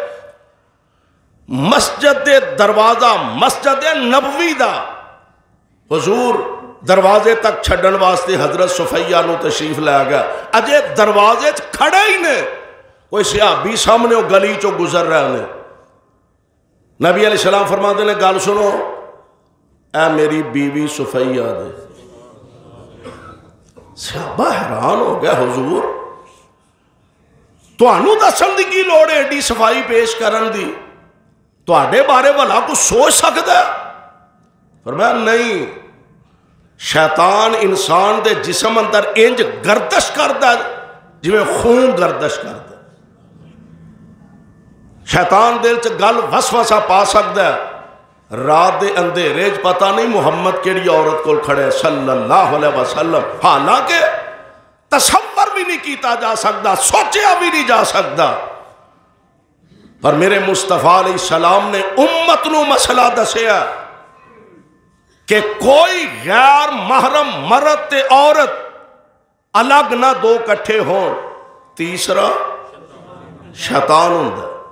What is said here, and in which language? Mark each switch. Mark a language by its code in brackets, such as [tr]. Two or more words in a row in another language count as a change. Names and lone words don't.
[pa] مسجد دے دروازہ مسجد نبوی دا حضور دروازے تک چھڈن واسطے حضرت صفیہ نو تشریف لے گیا، اجے دروازے کھڑے ہی نے، کوئی صحابی سامنے گلی چو گزر رہے نے، نبی [ar] علیہ السلام [pa] فرماتے نے گل سنو، اے میری بیوی صفیہ دے۔ صحابہ حیران ہو گیا، حضور تانوں دسن دی کی لوڑ ہے ایڈی صفائی پیش کرن دی، تواڈے بارے بھلا کچھ سوچ سکدا ہے؟ فرمایا نہیں، شیطان انسان دے جسم اندر انج گردش کردا ہے جویں خون گردش کردا ہے، شیطان دل چ گل وسوسہ پا سکدا ہے، رات دے اندھیرے چ پتہ نہیں محمد کیڑی عورت کول کھڑے [ar] صلی اللہ علیہ وسلم، [pa] حالانکہ تصور بھی نہیں کیتا جا سکتا، سوچیا بھی نہیں جا سکتا، پر میرے مصطفیٰ [ar] علیہ السلام [pa] نے امت نو مسئلہ دسیا کہ کوئی غیر محرم مرد تے عورت الگ نہ دو کٹھے ہون، تیسرا شیطان ہوندا،